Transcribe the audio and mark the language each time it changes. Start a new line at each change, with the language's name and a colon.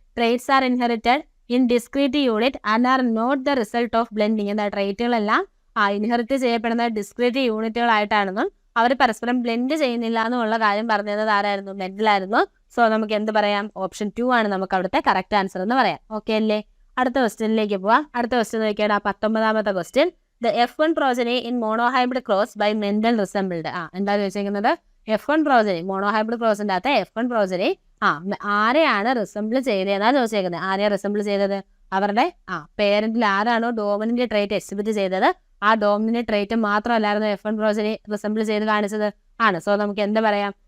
English: Traits are inherited in discrete unit and are not the result of blending.
Malayalam: എന്താ? ട്രേറ്റുകളെല്ലാം inherit ചെയ്യപ്പെടുന്ന discrete യൂണിറ്റുകളായിട്ടാണെന്നും അവർ പരസ്പരം blend ചെയ്യുന്നില്ല എന്നുള്ള കാര്യം പറഞ്ഞത് ആരായിരുന്നു? മെൻഡലായിരുന്നു. സോ നമുക്ക് എന്ത് പറയാം? ഓപ്ഷൻ 2 ആണ് നമുക്ക് അവിടുത്തെ കറക്റ്റ് ആൻസർ എന്ന് പറയാം. ഓക്കെ അല്ലേ? അടുത്ത ക്വസ്റ്റ്യനിലേക്ക് പോവാം. അടുത്ത ക്വസ്റ്റ്യൻ നോക്കിയാൽ 19ാമത്തെ question,
English: The F1 progeny in monohybrid cross by Mendel resembled.
Malayalam: എന്താ ചോദിച്ചിരിക്കുന്നത്? F1 progeny, മോണോഹൈബ്രിഡ് ക്രോസിന്റെ അകത്ത് F1 progeny ആരെയാണ് റിസംബിൾ ചെയ്തതെന്നാണ് ചോദിച്ചേക്കുന്നത്. ആരെയാണ് റിസംബിൾ ചെയ്തത്? അവരുടെ പേരന്റിൽ ആരാണോ ഡോമിനന്റ് ട്രേറ്റ് എക്സിബിറ്റ് ചെയ്തത് ആ dominant trait മാത്രമല്ലായിരുന്നു F1 progeny resemble ചെയ്ത് കാണിച്ചത് ആണ്. സോ നമുക്ക് എന്താ പറയാം?